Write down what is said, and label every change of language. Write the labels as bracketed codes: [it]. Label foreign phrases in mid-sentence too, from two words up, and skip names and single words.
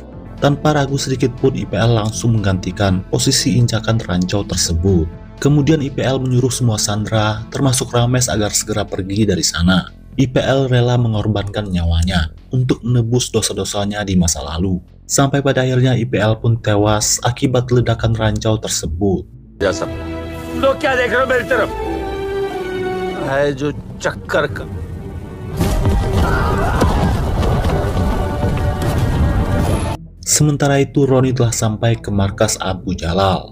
[id] Tanpa ragu sedikit pun IPL langsung menggantikan posisi injakan ranjau tersebut. Kemudian IPL menyuruh semua sandera termasuk Rames agar segera pergi dari sana. IPL rela mengorbankan nyawanya untuk menebus dosa-dosanya di masa lalu. Sampai pada akhirnya IPL pun tewas akibat ledakan ranjau tersebut. [hi] लोग क्या देख रहे हो मेरी तरफ? है जो चक्कर का। [id] Sementara itu Roni telah sampai ke markas Abu Jalal.